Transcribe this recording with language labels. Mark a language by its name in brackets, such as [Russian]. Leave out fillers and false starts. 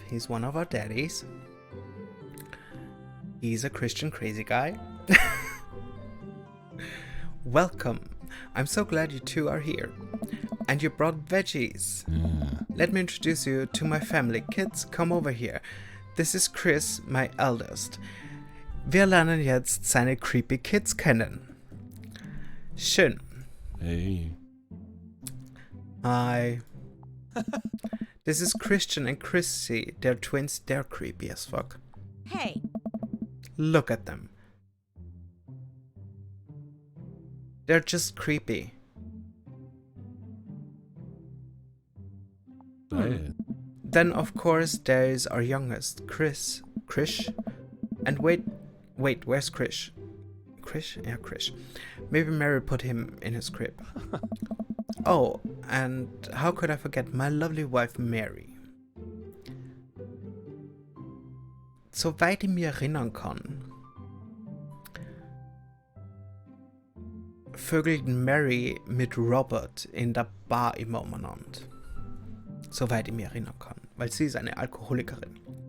[English] He's one of our daddies. He's a Christian crazy guy. Welcome. I'm so glad you two are here. And you brought veggies. Let me introduce you to my family. Kids, come over here. This is Chris, my eldest. [German] Wir lernen jetzt seine creepy Kids kennen. Schön. [English] Hey. Hi. This is Christian and Chrissy. They're twins. They're creepy as fuck. Hey. Look at them. They're just creepy. Hey. Then, of course, there is our youngest, Krish. And wait, where's Krish? Krish? Yeah, Krish. Maybe Mary put him in his crib. Oh, and how could I forget my lovely wife, Mary? [German] Soweit ich mich erinnern kann, vögelt Mary mit Robert in der Bar immer umeinander. Soweit ich mich erinnern kann, weil sie ist eine Alkoholikerin.